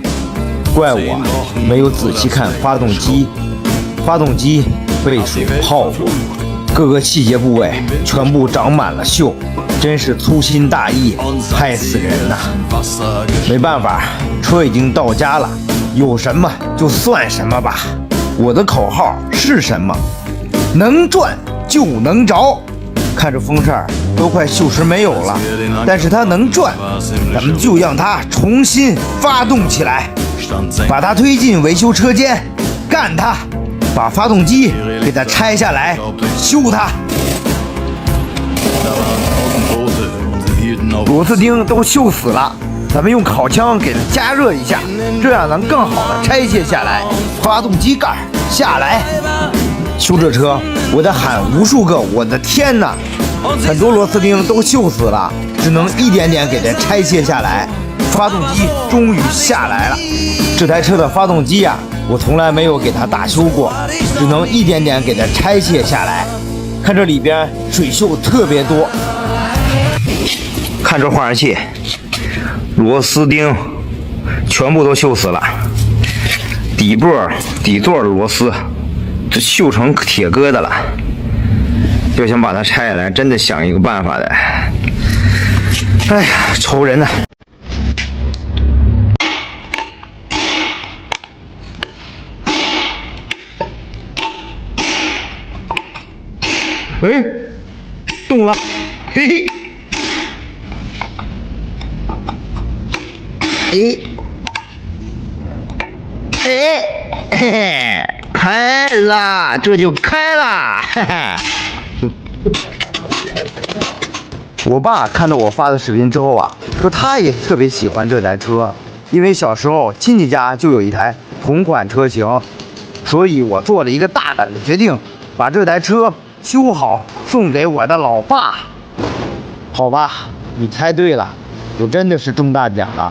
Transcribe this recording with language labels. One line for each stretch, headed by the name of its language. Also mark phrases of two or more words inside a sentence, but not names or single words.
Chinese: 怪我沒有仔細看發動機，發動機被水泡過，各個細節部位全部長滿了鏽，真是粗心大意，害死人吶！沒辦法，車已經到家了，有什麼就算什麼吧。我的口號是什麼？能賺就能着。看着風扇都快鏽蚀沒有了，但是它能轉，咱們就讓它重新發動起來，把它推進維修車間，幹它，把發動機給它拆下來，修它。螺絲釘都鏽死了，咱們用烤枪給它加熱一下，這樣能更好的拆卸下來。发动机蓋下來。修这車，我得喊無數個我的天哪！很多螺絲釘都鏽死了，只能一點點給它拆卸下來。發動機終於下來了。這台車的發動機呀，我從來沒有給它大修過，只能一點點給它拆卸下來。看這裡邊水鏽特別多，看這化燃器，螺絲釘全部都鏽死了，底座的螺絲這鏽成鐵疙瘩了。要想把它拆下來，真的想一個辦法的。哎呀，愁人吶！哎，动了，嘿嘿。開了，這就開了。我爸看到我發的視頻之後啊，說他也特別喜歡這台車，因為小時候親戚家就有一台同款車型，所以我做了一個大膽的決定，把這台車修好送給我的老爸。好吧，你猜對了，我真的是中大獎了。